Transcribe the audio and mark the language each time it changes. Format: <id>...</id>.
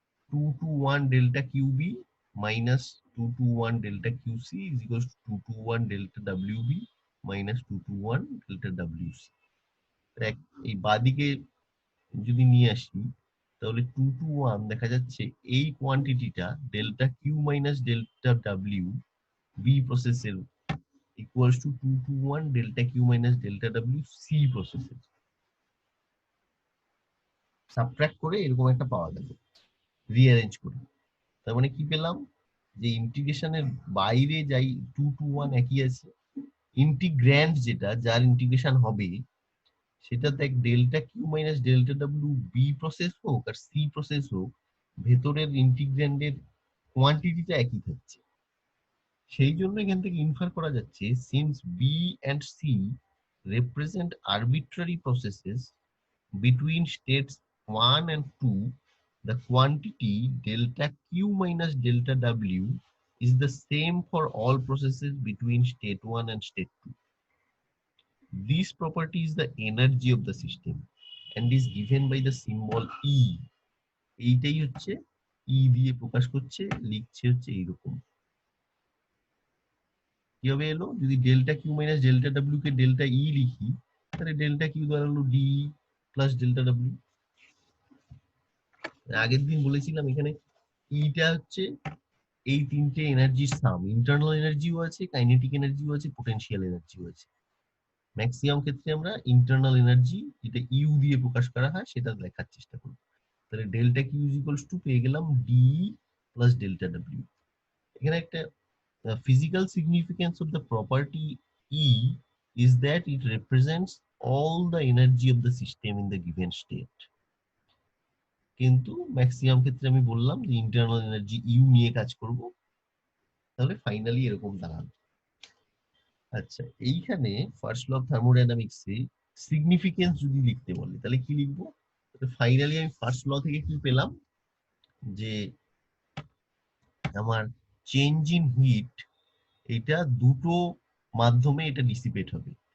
<en>2 to 1 delta QB minus 2 to 1 delta QC is equals to 2 to 1 delta WB minus 2 to 1 delta WC।</en> <bn>এই বাদিকে যদি নিয়ে আসি, তাহলে 2 to 1 দেখা যাচ্ছে এই কোয়ান্টিটিটা delta Q minus delta W B প্রসেসের equals to 2 to 1 delta Q minus delta W C প্রসেসের। সাবট্রাক্ট করে এরকম একটা পাওয়া গেল রিঅ্যারেঞ্জ করে। তার মানে কি পেলাম? যে ইন্টিগ্রেশনের বাইরে যাই 2 to 1 একই আছে, ইন্টিগ্র্যান্ড যেটা যার ইন্টিগ্রেশন হবে সেটা দেখ delta Q minus delta W B process হোক আর সি প্রসেস হোক, ভেতরের ইন্টিগ্র্যান্ডের কোয়ান্টিটিটা একই থাকছে। সেই জন্য এখান থেকে ইনফার করা যাচ্ছে</bn> <en>Since B and C represent arbitrary processes between states 1 and 2, the quantity delta Q minus delta W is the same for all processes between state 1 and state 2. This property is the energy of the system and is given by the symbol E।</en> <bn>এইটাই হচ্ছে E দিয়ে প্রকাশ করছে, লিখছে হচ্ছে এইরকম। কিভাবে এলো? যদি delta Q minus delta W কে ডেল্টা ই লিখি, তাহলে ডেল্টা কিউ দাঁড়ালো ডি প্লাস ডেল্টা ডাব্লিউ। আগের দিন বলেছিলাম এখানে ইটা হচ্ছে এই তিনটে এনার্জির সাম, ইন্টারনাল এনার্জিও আছে, কাইনেটিক এনার্জিও আছে, পোটেনশিয়াল এনার্জিও আছে। ম্যাক্সিমাম ক্ষেত্রে আমরা ইন্টারনাল এনার্জি যেটা ইউ দিয়ে প্রকাশ করা হয় সেটা লেখার চেষ্টা করব। তাহলে delta Q is equals to পেয়ে গেলাম ডি প্লাস ডেল্টা ডাব্লিউ। এখানে একটা</bn> <en>physical significance of the property E is that it represents all the energy of the system in the given state।</en> <bn>কিন্তু ম্যাক্সিমাম ক্ষেত্রে আমি বললাম যে ইন্টারনাল এনার্জি ইউ নিয়ে কাজ করব, তাহলে ফাইনালি এরকম দাঁড়াবে। আচ্ছা, এইখানে ফার্স্ট ল অফ থার্মোডাইনামিক্সে সিগনিফিকেন্স যদি লিখতে বলে তাহলে কি লিখবো? ফাইনালি আমি ফার্স্ট ল থেকে কি পেলাম, যে আমার চেঞ্জ ইন হিট এটা দুটো মাধ্যমে এটা ডিসিপেট হবে।</bn>